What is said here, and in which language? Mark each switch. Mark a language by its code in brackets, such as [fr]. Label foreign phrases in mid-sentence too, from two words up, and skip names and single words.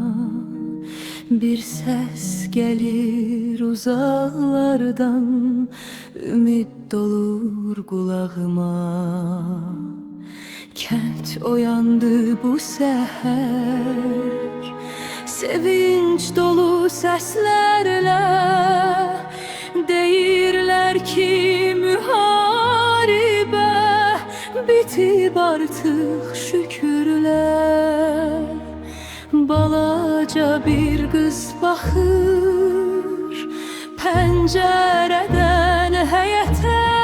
[tr] Bir ses gelir uzaklardan, ümit dolur kulağıma. Kent uyandı bu seher, sevinç dolu seslerle. [az] Deyirler ki müharibə bitib artıq şükürlər. Balaca bir kız baxır pəncərədən həyətə.